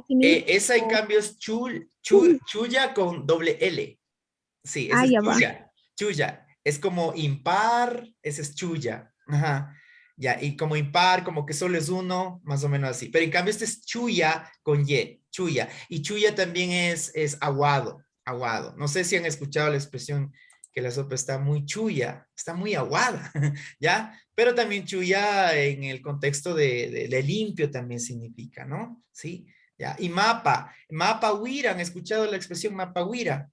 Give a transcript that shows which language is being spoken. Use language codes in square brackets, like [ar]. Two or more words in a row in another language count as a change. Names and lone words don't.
[es] Esa en cambio es chuya con doble L. Sí, esa es Ya va. chuya. Es como impar, ese es chuya. Ajá. Ya, y como impar, como que solo es uno, más o menos así. Pero en cambio este es chuya con Y, chuya. Y chuya también es aguado, aguado. No sé si han escuchado la expresión que la sopa está muy chuya, está muy aguada, ¿ya? Pero también chuya en el contexto de limpio también significa, ¿no? Sí, ya. Y [qu] mapa huira, [es] ¿han escuchado la expresión [qu] mapa huira?